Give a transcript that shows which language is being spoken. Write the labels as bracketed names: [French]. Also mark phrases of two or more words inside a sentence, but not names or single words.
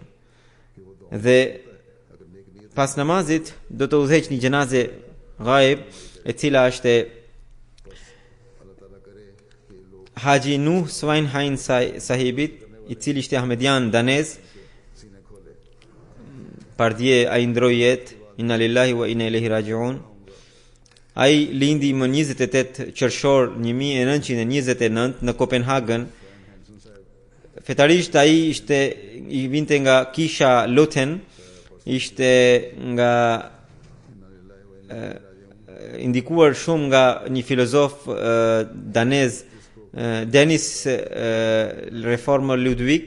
[Albanian] Dhe pas namazit do të udhëheq një gjenaze ghaib, e cila është Haji Nuh Swainhain sahibit, i cili ishte ahmedian danez. Pardje ai ndroi jetë, [Arabic] إنا لله وإنا إليه راجعون. [Albanian] Ai lindi më 28 qershor 1929 në Kopenhagen. Fetarisht ai i vinte nga kisha Lothen, ishte nga indikuar shumë nga një filozof danez, Dennis Reformer Ludwig.